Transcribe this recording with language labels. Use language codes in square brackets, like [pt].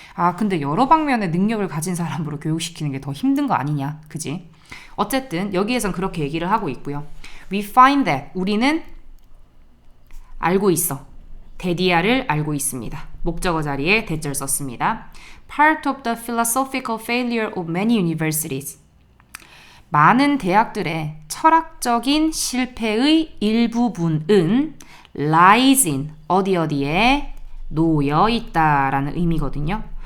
[ko] 아, 근데 여러 방면의 능력을 가진 사람으로 교육시키는 게 더 힘든 거 아니냐, 그지? 어쨌든 여기에선 그렇게 얘기를 하고 있고요. [en] We find that. [ko] 우리는 알고 있어. 데디아를 알고 있습니다. 목적어 자리에 대절 썼습니다. [en] Part of the philosophical failure of many universities. [ko] 많은 대학들의 철학적인 실패의 일부분은 [en] lies in [ko] 어디에 놓여 있다라는 의미거든요.